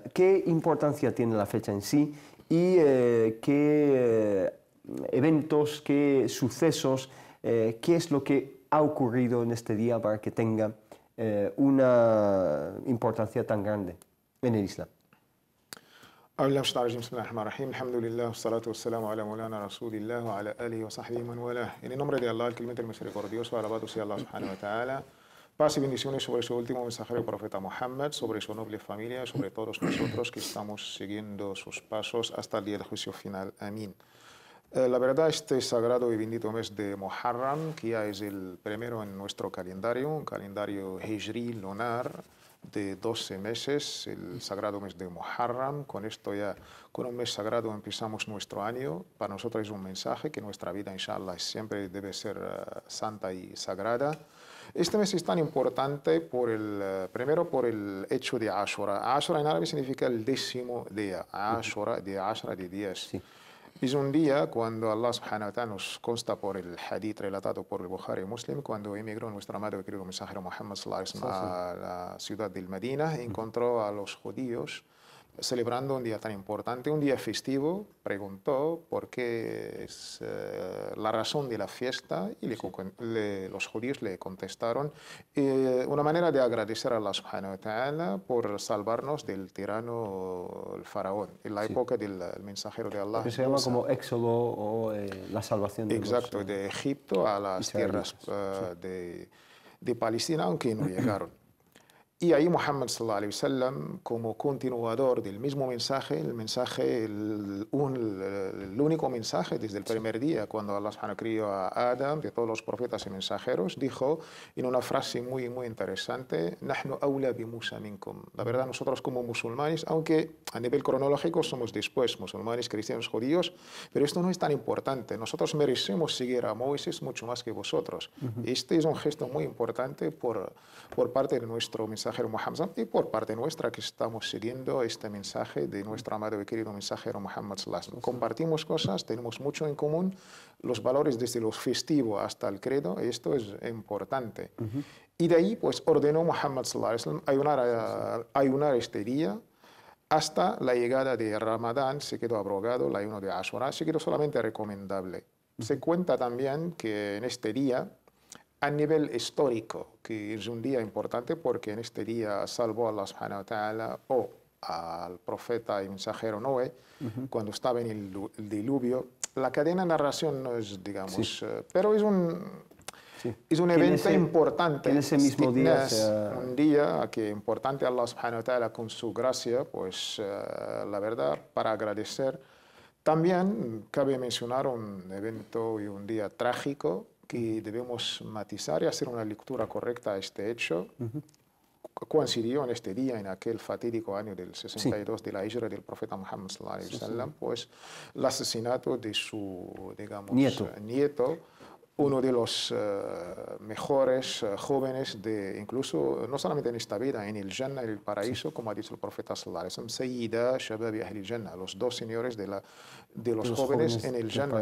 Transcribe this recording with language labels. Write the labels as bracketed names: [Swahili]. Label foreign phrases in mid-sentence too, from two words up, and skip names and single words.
[Spanish] ¿Qué importancia tiene la fecha en sí y qué eventos, qué sucesos, qué es lo que ha ocurrido en este día para que tenga una importancia tan grande en el Islam? En el nombre de Allah, el clemente, el misericordioso, alabado sea Allah [Arabic] سبحانه وتعالى. [Spanish] Paz y bendiciones sobre su último mensajero, el profeta Muhammad, sobre su noble familia, sobre todos nosotros que estamos siguiendo sus pasos hasta el día del juicio final. Amén. La verdad, este sagrado y bendito mes de Muharram, que ya es el primero en nuestro calendario, un calendario hijri lunar de 12 meses, el sagrado mes de Muharram. Con esto ya, con un mes sagrado empezamos nuestro año. Para nosotros es un mensaje que nuestra vida, [Arabic] إن شاء الله, [Spanish] siempre debe ser santa y sagrada. Este mes es tan importante primero por el hecho de Ashura. Ashura en árabe significa el 10º día. Ashura de Ashra, de 10. Sí. Es un día cuando Allah [Arabic] سبحانه وتعالى [Spanish] nos consta por el hadith relatado por el Bukhari y Muslim, cuando emigró nuestro amado y querido mensajero Muhammad [Arabic] صلى الله عليه وسلم [Spanish] a la ciudad del Medina, encontró a los judíos celebrando un día tan importante, un día festivo. Preguntó por qué es la razón de la fiesta y los judíos le contestaron una manera de agradecer a Allah [Arabic] سبحانه وتعالى [Spanish] por salvarnos del tirano el faraón en la época del mensajero de Allah. Que se llama como Éxodo o la salvación de Exacto, de Egipto a las tierras de Palestina, aunque no llegaron. Y ahí Muhammad [Arabic] صلى الله عليه وسلم, [Spanish] como continuador del mismo mensaje, el único mensaje desde el primer día, cuando [Arabic] الله سبحانه [Spanish] crió a Adam, de todos los profetas y mensajeros, dijo en una frase muy, muy interesante: [Arabic] "نحن أولى بموسى منكم". [Spanish] La verdad, nosotros como musulmanes, aunque a nivel cronológico somos después, musulmanes, cristianos, judíos, pero esto no es tan importante. Nosotros merecemos seguir a Moisés mucho más que vosotros. Este es un gesto muy importante por parte de nuestro mensajero Muhammad y por parte nuestra, que estamos siguiendo este mensaje de nuestro amado y querido mensajero Muhammad [Arabic] صلى الله عليه وسلم. [Spanish] Compartimos cosas, tenemos mucho en común, los valores desde lo festivo hasta el credo, y esto es importante. Y de ahí pues ordenó Muhammad [Arabic] صلى الله عليه وسلم [Spanish] ayunar este día hasta la llegada de Ramadán. Se quedó abrogado el ayuno de Ashura, se quedó solamente recomendable. Se cuenta también que en este día a nivel histórico, que es un día importante porque en este día salvó a Allah [Arabic] سبحانه وتعالى [Spanish] o al profeta y mensajero Noé cuando estaba en el diluvio. La cadena de narración no es, digamos, pero es un evento importante. En ese mismo día un día que importante Allah [Arabic] سبحانه وتعالى [Spanish] con su gracia, pues la verdad, para agradecer. También cabe mencionar un evento y un día trágico que debemos matizar y hacer una lectura correcta a este hecho. Coincidió en este día, en aquel fatídico año del 62 de la hijra del profeta Muhammad [Arabic] صلى الله عليه وسلم, [Spanish] pues el asesinato de su, digamos, nieto, uno de los mejores jóvenes de, incluso, no solamente en esta vida, en el Jannah, en el paraíso, como ha dicho el profeta [Arabic] صلى الله عليه وسلم, سيدا شباب أهل الجنة, [Spanish] los dos señores de los jóvenes en el Jannah.